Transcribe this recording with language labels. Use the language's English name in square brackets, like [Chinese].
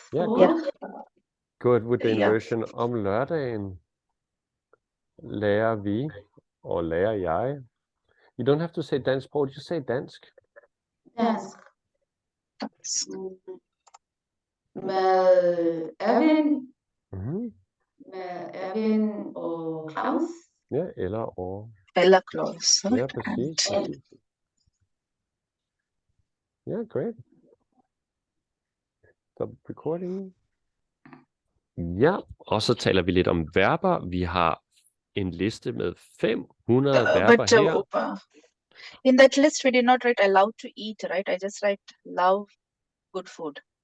[English] Yeah, good with the inversion. [Danish] Om lørdagen lærer vi, og lærer jeg. [English] You don't have to say dansk sprog, just say dansk. [Danish] Dansk. Med Erwin. Med Erwin og Claus. Ja, eller og. Eller Claus. Ja, præcis. [English] Yeah, great. Stop recording. [Danish] Ja, og så taler vi lidt om verber. Vi har en liste med 500 verber her. [English] In that list, we did not write allowed to eat, right? I just write love good food.